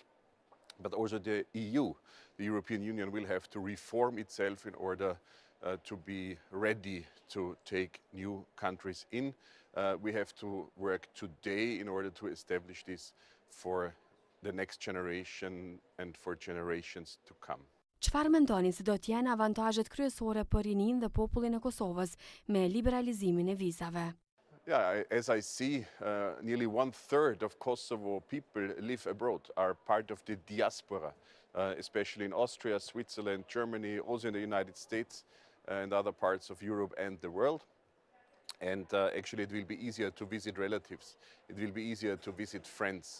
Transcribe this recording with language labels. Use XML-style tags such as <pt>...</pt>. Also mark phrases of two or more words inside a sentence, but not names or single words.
<en>But also the EU, the European Union, will have to reform itself in order to be ready to take new countries in. We have to work today in order to establish this for the next generation and for generations to come.</en> <sq>Çfarë mendoni se do të jenë avantazhet kryesore për rinin dhe popullin e Kosovës me liberalizimin e vizave?</sq> <en>Yeah, as I see, nearly 1/3 of Kosovo people live abroad, are part of the diaspora, especially in Austria, Switzerland, Germany, also in the United States and other parts of Europe and the world. And actually it will be easier to visit relatives. It will be easier to visit friends.</en>